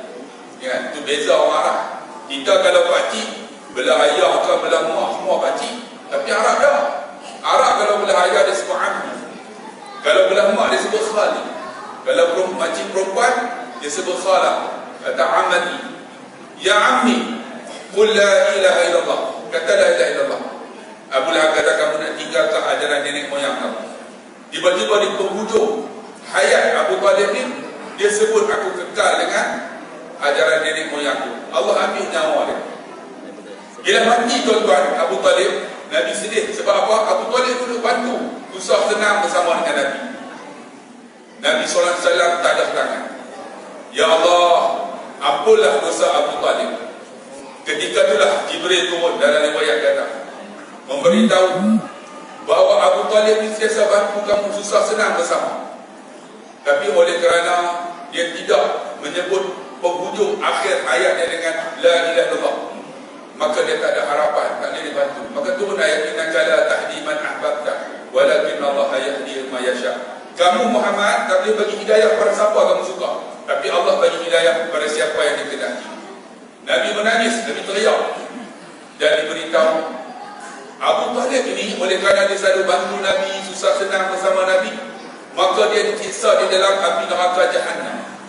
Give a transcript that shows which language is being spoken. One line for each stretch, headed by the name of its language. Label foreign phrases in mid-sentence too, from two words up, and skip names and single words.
Malay: Ya, itu beza orang Arab. Kita kalau pakcik belah ayah ke belah mak semua pakcik, tapi Arab dah. Arab kalau belah ayah dia sebut ammi, kalau belah mak dia sebut khali, kalau makcik perempuan dia sebut khala atau amati.
Arabic: يا عمي قل لا إله إلا الله, kata لا إله إلا الله.
Malay: Abu Lahab kata kamu nak tinggalkan ajaran nenek moyang kamu. Tiba-tiba di penghujung hayat Abu Talib ni, dia sebut aku kekal dengan ajaran nenek moyangku. Allah ambil nyawa dia. Bila mati tuan-tuan Abu Talib, Nabi sedih. Sebab apa? Abu Talib duduk bantu, susah senang bersama dengan Nabi. Nabi SAW tadah tangan, ya Allah, ampunlah dosa Abu Talib. Ketika itulah Jibril turun dalam riwayat kata, memberitahu bahawa Abu Talib ni sentiasa bantu kamu susah senang bersama. Tapi oleh kerana dia tidak menyebut penghujung akhir ayatnya dengan
Arabic: لا إله إلا الله,
Malay: maka dia tak ada harapan, tak boleh dibantu. Maka turun ayat
Arabic: إنك لا تهدي من أحببت ولكن الله يهدي من يشاء.
Malay: Kamu Muhammad tak boleh bagi hidayah pada siapa kamu suka, tapi Allah bagi hidayah pada siapa yang dikehendaki. Nabi menangis, Nabi teriak, dan diberitahu Abu Talib ini oleh kerana dia selalu bantu Nabi, susah senang bersama Nabi, maka dia disiksa di dalam api neraka Jahannam.